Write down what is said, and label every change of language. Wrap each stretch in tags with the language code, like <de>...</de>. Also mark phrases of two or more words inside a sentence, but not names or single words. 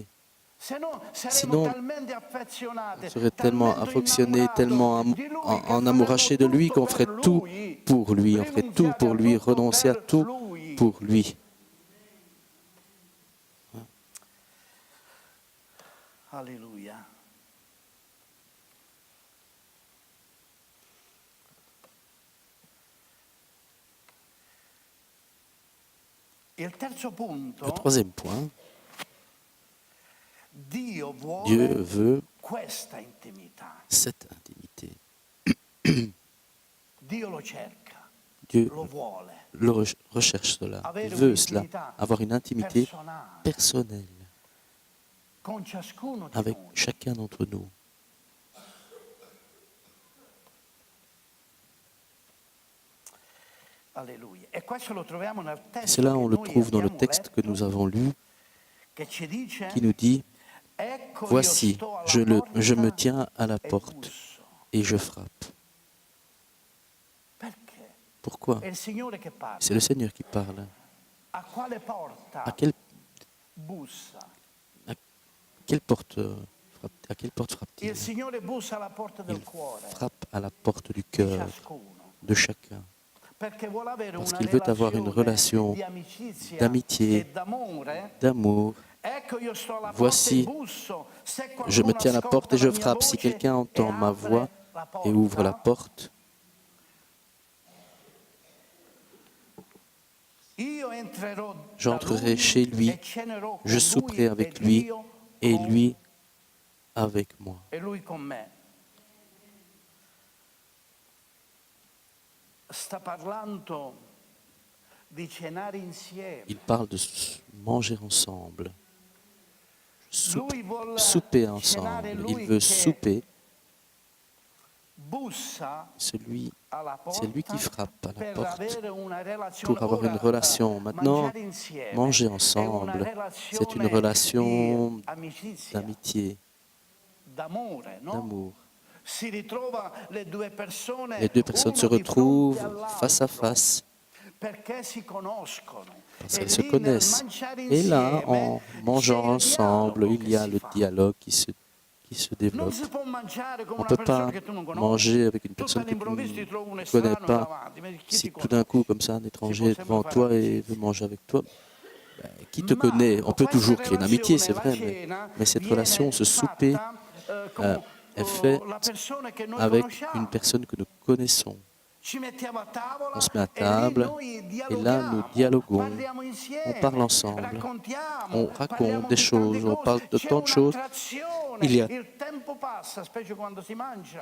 <fr>Sinon, on serait tellement affectionné, tellement enamouraché de lui qu'on ferait tout pour lui, on ferait tout pour lui, renoncer à tout pour lui. Alléluia.</fr> <it>Il terzo punto,</it> <fr>Le troisième point,</fr> <it>Dio</it> <fr>Dieu</fr> <it>vuole</it> <fr>veut</fr> <it>questa intimità.</it> <fr>cette intimité.</fr> <it>Dio lo cerca,</it> <fr>Dieu</fr> <it>lo vuole.</it> <fr>recherche cela, il</fr> <it>Avere</it> <fr>veut cela,</fr> <it>un'intimità</it> <fr>avoir une intimité</fr> <it>personale</it> <fr>personnelle</fr> <it>con ciascuno di</it> <fr>avec</fr> <it>noi.</it> <fr>chacun d'entre nous.</fr> <it>Alleluia. E questo lo troviamo nel</it> <fr>Et</fr> <it>testo</it> <fr>cela,</fr> <it>che</it> <fr>on le</fr> <it>noi</it> <fr>trouve dans le</fr> <it>abbiamo</it> <fr>texte que</fr> <it>letto,</it> <fr>nous avons lu,</fr> <it>che ci dice:</it> <fr>qui nous dit,</fr> <it>Ecco io</it> <fr>voici,</fr> <it>sto alla</it> <fr>je me</fr> <it>porta</it> <fr>tiens à la</fr> <it>e</it> <fr>porte</fr> <it>busso.</it> <fr>et je frappe.</fr> <it>Perché?</it> <fr>Pourquoi?</fr> <it>È il Signore che parla.</it> <fr>C'est le Seigneur qui parle.</fr> <it>A quale porta</it> <fr>À quelle</fr> <it>bussa?</it> <fr>porte à quelle porte frappe-t-il?</fr> <it>Il Signore bussa alla porta del</it> <fr>Il</fr> <it>cuore</it> <fr>frappe à la porte du</fr> <it>di</it> <fr>cœur</fr> <it>ciascuno.</it> <fr>de chacun.</fr> <it>Perché vuole avere</it> <fr>Parce</fr> <it>una</it> <fr>qu'il veut avoir une relation</fr> <it>di amicizia</it> <fr>d'amitié,</fr> <it>e d'amore.</it> <fr>d'amour.</fr> <it>Ecco io sto alla porta</it> <fr>Voici,</fr> <it>e busso. Se</it> <fr>je me</fr> <it>qualcuno</it> <fr>tiens à la porte</fr> <it>ascolta</it> <fr>et je</fr> <it>la mia</it> <fr>frappe. Si</fr> <it>voce</it> <fr>quelqu'un</fr> <it>e</it> <fr>entend ma</fr> <it>apre</it> <fr>voix</fr> <it>la</it> <fr>et ouvre la</fr> <it>porta,</it> <fr>porte,</fr> <it>io entrerò da</it> <fr>j'entrerai</fr> <it>lui</it> <fr>chez lui,</fr> <it>e cenerò con</it> <fr>je souperai</fr> <it>lui</it> <fr>avec</fr> <it>ed</it> <fr>lui</fr> <it>io</it> <fr>et</fr> <it>con-</it> <fr>lui avec moi.</fr> <it>e lui con me. Sta parlando di cenare insieme.</it> <fr>Il parle de manger ensemble,</fr> <it>Lui vuole</it> <fr>souper</fr> <it>cenare,</it> <fr>ensemble. Il</fr> <it>lui</it> <fr>veut</fr> <it>che</it> <fr>souper.</fr> <it>bussa</it> <fr>Celui,</fr> <it>alla</it> <fr>c'est lui</fr> <it>porta</it> <fr>qui frappe à la</fr> <it>per</it> <fr>porte</fr> <it>avere una relazione.</it> <fr>pour avoir une</fr> <it>Ora,</it> <fr>relation. Maintenant,</fr> <it>mangiare insieme</it> <fr>manger</fr> <it>è una</it> <fr>ensemble, c'est une</fr> <it>relazione</it> <fr>relation</fr> <it>di amicizia,</it> <fr>d'amitié,</fr> <it>d'amore, no?</it> <fr>d'amour.</fr> <it>Si ritrova le due persone,</it> <fr>Les deux personnes se</fr> <it>uno di fronte</it> <fr>retrouvent face à</fr> <it>all'altro,</it> <fr>face</fr> <it>perché si conoscono.</it> <fr>parce</fr> <it>E</it> <fr>qu'elles se</fr> <it>lì nel</it> <fr>connaissent.</fr> <it>mangiare</it> <fr>Et là,</fr> <it>insieme</it> <fr>en</fr> <it>c'è</it> <fr>mangeant</fr> <it>il</it> <fr>ensemble,</fr> <it>dialogo</it> <fr>il</fr> <it>che</it> <fr>y a</fr> <it>si</it> <fr>le</fr> <it>fa.</it> <fr>dialogue qui se</fr> <it>Non</it> <fr>développe.</fr> <it>si può mangiare come</it> <fr>On ne</fr> <it>una</it> <fr>peut</fr> <it>persona</it> <fr>pas</fr> <it>che tu non conosci.</it> <fr>manger avec une</fr> <it>Tu</it> <fr>personne que tu</fr> <it>all'improvviso ti trovi un</it> <fr>ne connais</fr> <it>estraneo</it> <fr>pas.</fr> <it>davanti, ma chi</it> <fr>Si</fr> <it>ti</it> <fr>tout d'un coup,</fr> <it>conosce?</it> <fr>comme ça, un</fr> <it>Si</it> <fr>étranger</fr> <it>può</it> <fr>est</fr> <it>sempre</it> <fr>devant</fr> <it>fare</it> <fr>toi et</fr> <it>amicizia.</it> <fr>veut manger avec toi, ben, qui te</fr> <it>Ma</it> <fr>connaît? On peut</fr> <it>questa</it> <fr>toujours créer une amitié, c'est</fr> <it>relazione, la</it> <fr>vrai,</fr> <it>cena,</it> <fr>mais cette</fr> <it>viene</it> <fr>relation, ce souper,</fr> <it>fatta con</it> <fr>est fait</fr> <it>la persona che noi</it> <fr>avec</fr> <it>conosciamo.</it> <fr>une personne que nous connaissons.</fr> <it>Ci mettiamo a tavola</it> <fr>On se met à</fr> <it>e lì</it> <fr>table</fr> <it>noi</it> <fr>et là, nous</fr> <it>dialoghiamo,</it> <fr>dialoguons,</fr> <it>parliamo</it> <fr>on</fr> <it>insieme,</it> <fr>parle ensemble,</fr> <it>raccontiamo,</it> <fr>on raconte</fr> <it>parliamo</it> <fr>des</fr> <it>di tante</it> <fr>choses, on parle</fr> <it>cose,</it> <fr>de</fr> <it>c'è</it> <fr>tant de choses.</fr> <it>un'attrazione,</it> <fr>Il y a</fr> <it>il tempo passa, specie quando si mangia,</it>